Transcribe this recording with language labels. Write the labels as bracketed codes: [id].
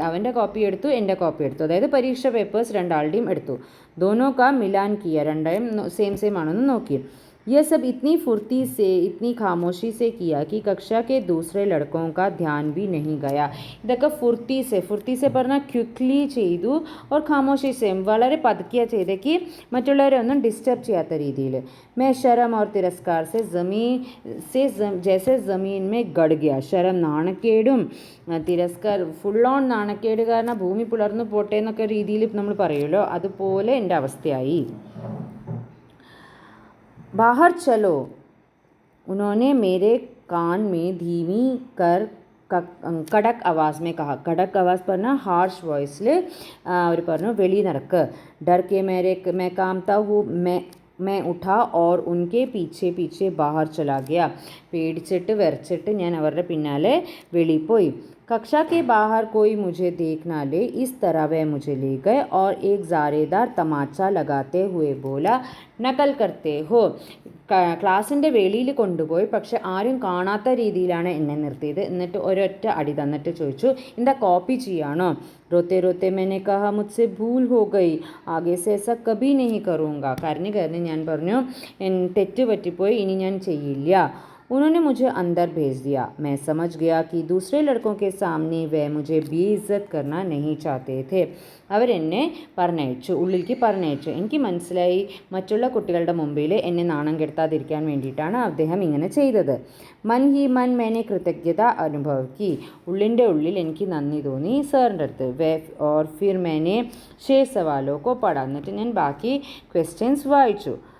[ml] അവൻ്റെ കോപ്പി എടുത്തു, എൻ്റെ കോപ്പി എടുത്തു. അതായത് പരീക്ഷ പേപ്പേഴ്സ് രണ്ടാളുടെയും എടുത്തു. [hi] ദോനോ കാ മിലാൻ കിയ. [ml] രണ്ടും സെയിം ആണെന്ന് നോക്കി. [hi] यह सब इतनी फुर्ती से, इतनी खामोशी से किया कि कक्षा के दूसरे लड़कों का ध्यान भी नहीं गया. [ml] ഇതൊക്കെ [hi] ഫുർത്തി സെ [ml] പറഞ്ഞാൽ ക്വിക്ക്ലി ചെയ്തു. [hi] ഓർ ഖാമോഷി സെ [ml] വളരെ പതുക്കിയാണ് ചെയ്തേക്ക് മറ്റുള്ളവരെ ഒന്നും ഡിസ്റ്റർബ് ചെയ്യാത്ത രീതിയിൽ. [hi] मैं शर्म और तिरस्कार से जैसे ज़मीन में गड़ गया. [ml] शर्म നാണക്കേടും തിരസ്കാർ ഫുൾ ഓൺ നാണക്കേട് കാരണം ഭൂമി പിളർന്നു പോട്ടെ എന്നൊക്കെ രീതിയിൽ നമ്മൾ പറയുമല്ലോ, അതുപോലെ എൻ്റെ അവസ്ഥയായി. [hi] बाहर चलो. उन्होंने मेरे कान में धीमी कर കടക് ആവാസ് में कहा. [ml] കടക് ആവാസ് പറഞ്ഞാൽ ഹാർഷ് വോയിസിൽ അവർ പറഞ്ഞു വെളി നടക്ക്. [hi] डर के मैं कांपता हूँ मैं उठा और उनके पीछे बाहर चला गया. [ml] പേടിച്ചിട്ട് വിറച്ചിട്ട് ഞാൻ അവരുടെ പിന്നാലെ വെളിയിൽ പോയി. [hi] कक्षा के बाहर कोई मुझे देख ना ले, इस तरह वह मुझे ले गए और एक ज़ारेदार तमाचा लगाते हुए बोला, नकल करते हो. [ml] ക്ലാസ്സിൻ്റെ വെളിയിൽ കൊണ്ടുപോയി, പക്ഷെ ആരും കാണാത്ത രീതിയിലാണ് എന്നെ നിർത്തിയത്. എന്നിട്ട് ഒരൊറ്റ അടി തന്നിട്ട് ചോദിച്ചു, എന്താ കോപ്പി ചെയ്യാണോ? [hi] रोते रोते मैंने कहा मुझसे भूल हो गई, आगे से ऐसा कभी नहीं करूँगा. [ml] കരഞ്ഞ് ഞാൻ പറഞ്ഞു തെറ്റ് പറ്റിപ്പോയി, ഇനി ഞാൻ ചെയ്യില്ല. [hi] उन्होंने मुझे अंदर भेज दिया। मैं समझ गया कि दूसरे लड़कों के सामने वे मुझे बेइज्जत करना नहीं चाहते थे. [ml] അവരെന്നെ പറഞ്ഞയച്ചു, ഉള്ളിലേക്ക് പറഞ്ഞയച്ചു. എനിക്ക് മനസ്സിലായി മറ്റുള്ള കുട്ടികളുടെ മുമ്പിൽ എന്നെ നാണം കെടുത്താതിരിക്കാൻ വേണ്ടിയിട്ടാണ് അദ്ദേഹം ഇങ്ങനെ ചെയ്തത്. [hi] മൻ ഹി മൻ മേനെ കൃതജ്ഞത അനുഭവി, [ml] ഉള്ളിൻ്റെ ഉള്ളിൽ എനിക്ക് നന്ദി തോന്നി സാറിൻ്റെ അടുത്ത്. [hi] വേ ഓർ ഫിർ മേനെ ഷേ സവാലോ കോ പഠ, [ml] എന്നിട്ട് ഞാൻ ബാക്കി ക്വസ്റ്റ്യൻസ് വായിച്ചു.